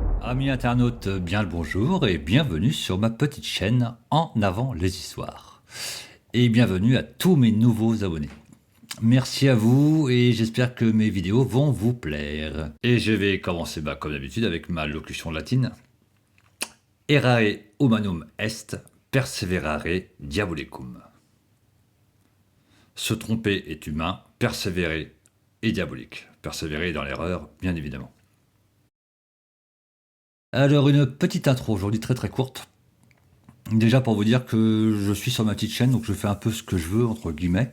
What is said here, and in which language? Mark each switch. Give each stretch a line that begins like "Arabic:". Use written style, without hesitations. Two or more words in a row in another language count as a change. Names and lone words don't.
French: Amis internautes, bien le bonjour et bienvenue sur ma petite chaîne En avant les histoires. Et bienvenue à tous mes nouveaux abonnés. Merci à vous et j'espère que mes vidéos vont vous plaire. Et je vais commencer comme d'habitude avec ma locution latine.
Latin: Errare humanum est, perseverare diabolicum.
French: Se tromper est humain, persévérer est diabolique. Persévérer dans l'erreur, bien évidemment. Alors une petite intro aujourd'hui très courte. Déjà pour vous dire que je suis sur ma petite chaîne, donc je fais un peu ce que je veux, entre guillemets.